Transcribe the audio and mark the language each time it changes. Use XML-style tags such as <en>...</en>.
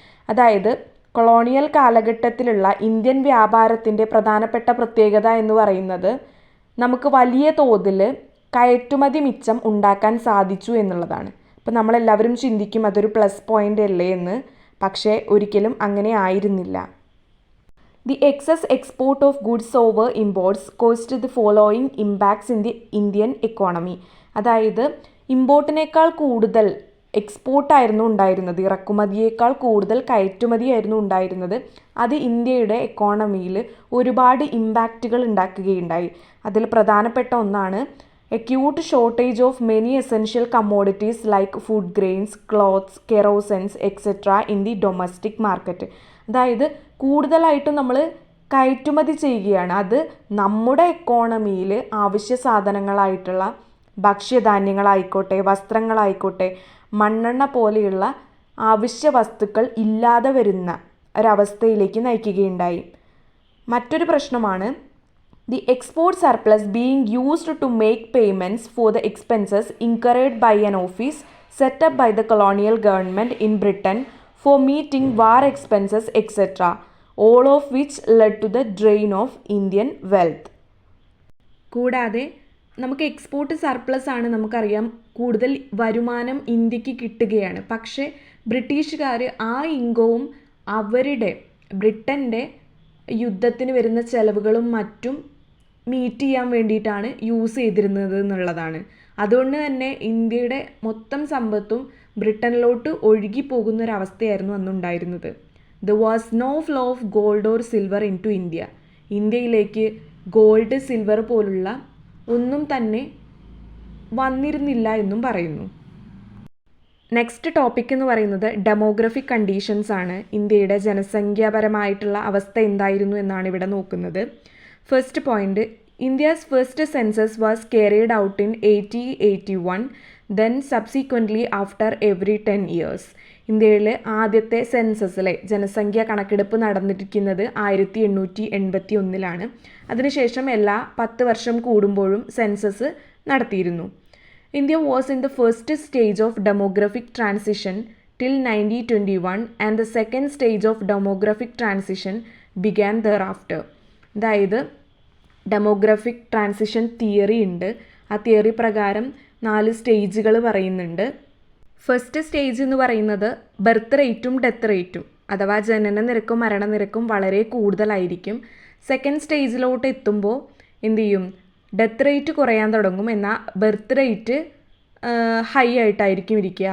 <ml>അതായത് colonial കാലഘട്ടത്തിലുള്ള Indian വ്യാപാരത്തിൻ്റെ പ്രധാനപ്പെട്ട പ്രത്യേകത എന്ന് പറയുന്നത് നമുക്ക് വലിയ തോതിൽ കയറ്റുമതി മിച്ചം ഉണ്ടാക്കാൻ സാധിച്ചു എന്നുള്ളതാണ്. ഇപ്പം നമ്മളെല്ലാവരും ചിന്തിക്കും അതൊരു പ്ലസ് പോയിൻ്റ് അല്ലേ എന്ന്, പക്ഷേ ഒരിക്കലും അങ്ങനെ ആയിരുന്നില്ല.</ml> <en>The excess export of goods over imports caused the following impacts in the Indian economy.</en> <ml>അതായത് ഇമ്പോർട്ടിനേക്കാൾ കൂടുതൽ എക്സ്പോർട്ടായിരുന്നു ഉണ്ടായിരുന്നത്, ഇറക്കുമതിയേക്കാൾ കൂടുതൽ കയറ്റുമതിയായിരുന്നു ഉണ്ടായിരുന്നത്. അത് ഇന്ത്യയുടെ എക്കോണമിയിൽ ഒരുപാട് ഇമ്പാക്റ്റുകൾ ഉണ്ടാക്കുകയുണ്ടായി. അതിൽ പ്രധാനപ്പെട്ട ഒന്നാണ്</ml> <en>acute shortage of many essential commodities like food grains, clothes, kerosene, etc. in the domestic market.</en> <ml>അതായത് കൂടുതലായിട്ടും നമ്മൾ കയറ്റുമതി ചെയ്യുകയാണ്. അത് നമ്മുടെ എക്കോണമിയിൽ ആവശ്യ സാധനങ്ങളായിട്ടുള്ള ഭക്ഷ്യധാന്യങ്ങളായിക്കോട്ടെ, വസ്ത്രങ്ങളായിക്കോട്ടെ, മണ്ണെണ്ണ പോലെയുള്ള ആവശ്യ വസ്തുക്കൾ ഇല്ലാതെ വരുന്ന ഒരവസ്ഥയിലേക്ക് നയിക്കുകയുണ്ടായി. മറ്റൊരു പ്രശ്നമാണ്</ml> <en>the export surplus being used to make payments for the expenses incurred by an office set up by the colonial government in Britain for meeting war expenses, etc., all of which led to the drain of Indian wealth.</en> <ml>കൂടാതെ നമുക്ക് export surplus ആണ്, നമുക്കറിയാം കൂടുതൽ വരുമാനം ഇന്ത്യക്ക് കിട്ടുകയാണ്. പക്ഷേ ബ്രിട്ടീഷുകാർ ആ ഇൻകവും അവരുടെ ബ്രിട്ടൻ്റെ യുദ്ധത്തിന് വരുന്ന ചെലവുകളും മറ്റും മീറ്റ് ചെയ്യാൻ വേണ്ടിയിട്ടാണ് യൂസ് ചെയ്തിരുന്നത് എന്നുള്ളതാണ്. അതുകൊണ്ട് തന്നെ ഇന്ത്യയുടെ മൊത്തം സമ്പത്തും ബ്രിട്ടനിലോട്ട് ഒഴുകിപ്പോകുന്നൊരവസ്ഥയായിരുന്നു അന്നുണ്ടായിരുന്നത്.</ml> <en>There was no flow of gold or silver into India.</en> <ml>ഇന്ത്യയിലേക്ക് ഗോൾഡ്, സിൽവർ പോലുള്ള ഒന്നും തന്നെ വന്നിരുന്നില്ല എന്നും പറയുന്നു. നെക്സ്റ്റ് ടോപ്പിക് എന്ന് പറയുന്നത് ഡെമോഗ്രഫിക് കണ്ടീഷൻസ് ആണ്. ഇന്ത്യയുടെ ജനസംഖ്യാപരമായിട്ടുള്ള അവസ്ഥ എന്തായിരുന്നു എന്നാണ് ഇവിടെ നോക്കുന്നത്.</ml> <en>First point, India's first census was carried out in 1881, then subsequently after every 10 years.</en> <ml>ഇന്ത്യയിൽ ആദ്യത്തെ സെൻസസിലെ ജനസംഖ്യ കണക്കെടുപ്പ് നടന്നിരിക്കുന്നത് 1881 അതിനുശേഷം എല്ലാ 10 വർഷം കൂടുമ്പോഴും സെൻസസ് നടത്തിയിരുന്നു.</ml> <en>India was in the first stage of demographic transition till 1921 and the second stage of demographic transition began thereafter.</en> <ml>അതായത് ഡെമോഗ്രഫിക് ട്രാൻസിഷൻ തിയറി ഉണ്ട്. ആ തിയറി പ്രകാരം 4 സ്റ്റേജുകൾ പറയുന്നുണ്ട്. ഫസ്റ്റ് സ്റ്റേജ് എന്ന് പറയുന്നത് ബർത്ത് റേറ്റും ഡെത്ത് റേറ്റും അഥവാ ജനന നിരക്കും മരണനിരക്കും വളരെ കൂടുതലായിരിക്കും. സെക്കൻഡ് സ്റ്റേജിലോട്ട് എത്തുമ്പോൾ എന്ത് ചെയ്യും, ഡെത്ത് റേറ്റ് കുറയാൻ തുടങ്ങും, എന്നാൽ ബർത്ത് റേറ്റ് ഹൈ ആയിട്ടായിരിക്കും ഇരിക്കുക.</ml>